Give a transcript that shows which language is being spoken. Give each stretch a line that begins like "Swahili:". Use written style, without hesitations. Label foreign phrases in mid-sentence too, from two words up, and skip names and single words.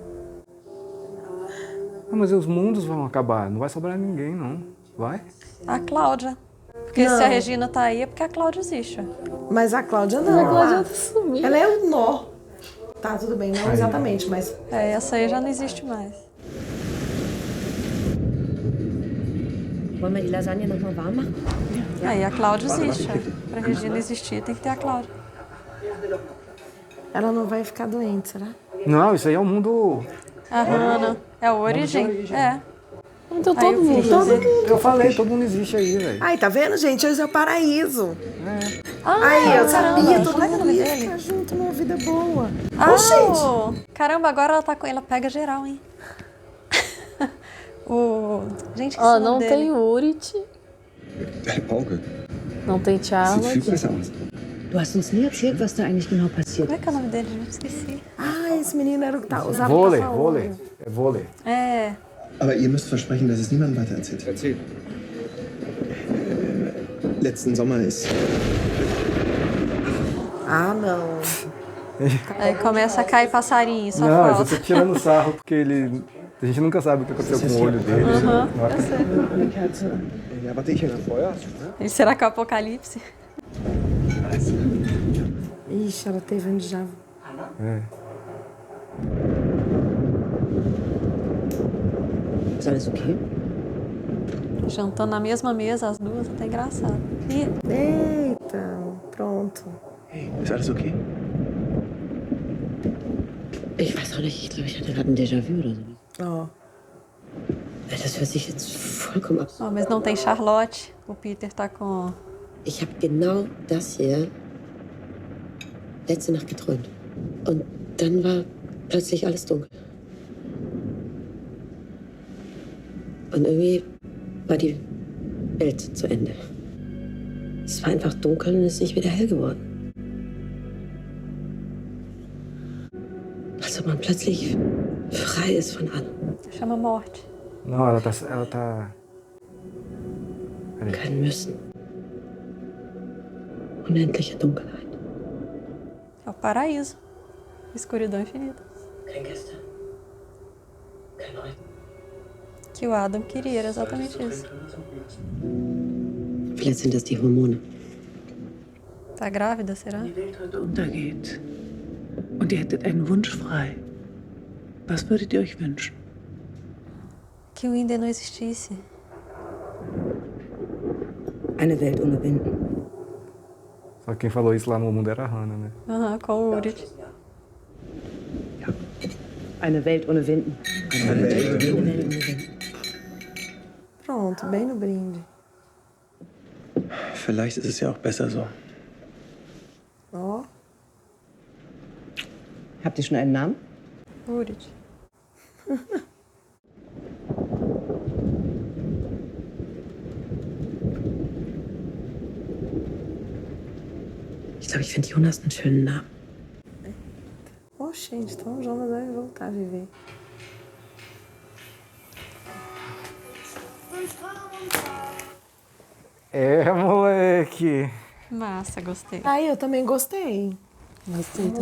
Portuguese: Ah, mas os mundos vão acabar, não vai sobrar ninguém, não. Vai? A Cláudia. Porque Não. se a Regina tá aí é porque a Cláudia existe. Mas a Cláudia não. A Cláudia sumiu. Ela é o nó. Tá, tudo bem, não exatamente, mas... Essa aí já não existe mais.
German: Wollen wir die Lasagne noch mal warm machen?
Portuguese: Aí a Cláudia existe. Pra Regina existir, tem que ter a Cláudia. Ela não vai ficar doente, será? Não, isso aí é o mundo... A Hannah. É a origem. É. Então Aí todo mundo. Eu falei, todo mundo existe aí, velho. Ai, tá vendo, gente? Esse é o paraíso. Aí, eu sabia, todo Como é que é o mundo nome ia dele? ficar junto numa vida boa. Ah, gente! Caramba, agora ela tá com... Ela pega geral, hein? Gente, que Não tem Urit,
German: Deine Auge.
Portuguese: não tem
German: Sieht
Portuguese: Charlotte.
German: viel besser aus. Du hast uns nie erzählt, was da eigentlich genau passiert.
Portuguese: Como é que é o nome dele, gente? Esqueci. Ah, esse menino era o que usava Vôlei, tapa-olho. vôlei. É vôlei. É.
German: Aber ihr müsst versprechen, dass es niemandem weiter erzählt. Erzähl. Letzten Sommer ist...
Portuguese: Ah, não. Aí começa a cair passarinho, só Não, eu falta. tô tirando sarro porque ele... A gente nunca sabe o que aconteceu com o olho dele. Eu sei.
German: Ja, warte, ich hänge Feuer.
Portuguese: E será que é o apocalipse? Ixi, ela teve um déjà vu.
German: Ist alles okay?
Portuguese: Jantando na mesma mesa, as duas, até engraçado. Ih, Eita, pronto.
German: Hey, ist alles okay? Ich weiß auch nicht, ich glaube, ich hatte gerade ein Déjà-vu oder so.
Portuguese: Ó.
German: Das hört sich jetzt vollkommen ab.
Portuguese: ó, mas não tem Charlotte. O Peter tá com...
German: Ich habe genau das hier letzte Nacht geträumt. Und dann war plötzlich alles dunkel. Und irgendwie war die Welt zu Ende. Es war einfach dunkel und es ist nicht wieder hell geworden. Als ob man plötzlich frei ist von allem.
Portuguese: Chama Morte. Não, ela tá... Peraí.
German: Kein Müssen. Unendliche Dunkelheit.
Portuguese: É o paraíso. Escuridão infinita.
German: Kein Gäste. Kein Heute.
Portuguese: Que o Adam queria, era exatamente isso.
German: Vielleicht sind das die Hormone.
Portuguese: Tá grávida, será?
German: Die Welt heute untergeht und ihr hättet einen Wunsch frei, was würdet ihr euch wünschen?
Portuguese: Que o Inder não existisse.
German: Eine Welt ohne Winden.
Portuguese: Só que quem falou isso lá no mundo era a Hannah, né? Aham, com o Urit.
German: Eine Welt ohne Winden. Eine Welt ohne Winden.
Portuguese: Pronto, bem no brinde.
German: Vielleicht ist es ja auch besser so.
Portuguese: Ó.
German: Habt ihr schon einen Namen? Urit. Ich glaube, ich finde Jonas einen schönen Namen.
Portuguese: Ô, gente, então o Jonas vai voltar a viver. É, moleque. Massa, gostei. Aí, eu também gostei. Gostei também.